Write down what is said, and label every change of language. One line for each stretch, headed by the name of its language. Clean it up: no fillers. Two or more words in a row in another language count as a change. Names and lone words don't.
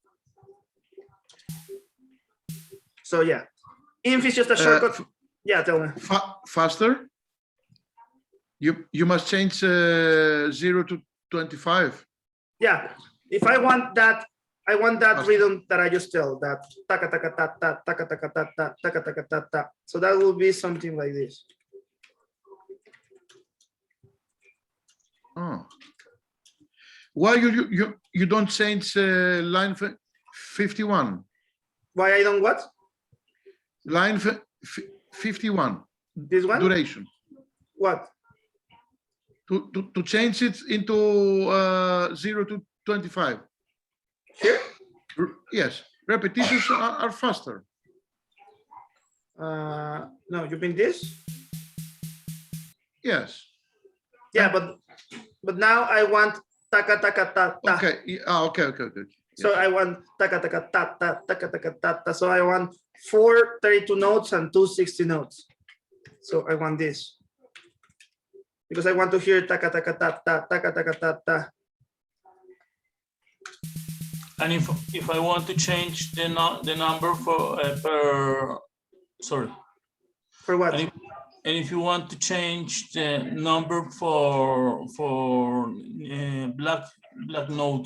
English: So yeah, inf is just a shortcut. Yeah, tell me. Faster? You must change 0 to 25. Yeah, if I want that, I want that Faster. rhythm that I just tell, that taka taka ta ta taka taka ta ta taka taka ta ta. So that will be something like this. Oh. Why you don't change line 51? Why I don't what? Line 51, This one? duration. What? To change it into 0 to 25. Here? Yes, repetitions are faster. No, you mean this? Yes. Yeah, but now I want taka taka ta ta. Okay. Okay. So I want taka taka ta ta taka taka ta ta. So I want 4 32 notes and 2 60 notes. So I want this because I want to hear taka taka ta ta taka taka ta ta. And if I want to change the number for per, sorry. For what? And if you want to change the number for black note.